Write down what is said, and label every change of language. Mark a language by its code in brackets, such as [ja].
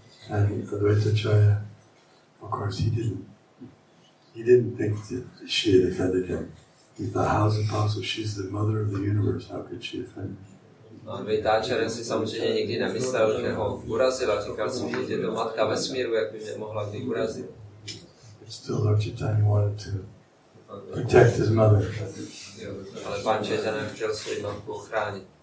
[en] And Advaitacharya, of course, he didn't think that she had offended him. He thought, how is it possible? She's the mother of the universe. How could she offend him? [cs] Advaita Acharya si samozřejmě nikdy nemyslel, že ho urazila. Říkal si, že je to matka vesmíru, jak by mě mohla kdy urazit. [en] Still, Lord Chaitanya wanted to protect his mother. [cs] Ale Pán Chaitanya chtěl svou matku ochránit.